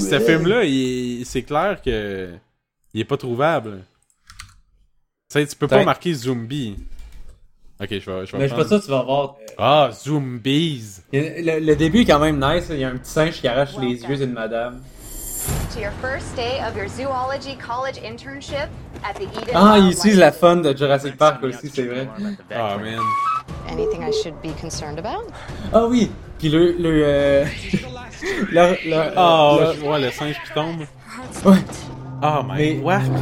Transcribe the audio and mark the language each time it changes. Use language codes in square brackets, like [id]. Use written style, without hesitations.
[fr] Ce film-là, c'est clair que. Il est pas trouvable. Tu peux pas marquer zombie. Ok, je vais mais je suis pas sûr que tu vas voir. Ah, zombies! Le début est quand même nice, il y a un petit singe qui arrache les yeux d'une madame. [en] To your first day of your zoology college internship at the Eden. [fr] Ah, ils utilisent la fun de Jurassic Park aussi, c'est vrai. [en] Oh man. Anything I should be concerned about? [fr] Ah oui, puis le ouais, le singe qui tombe. [en] What? Oh my god.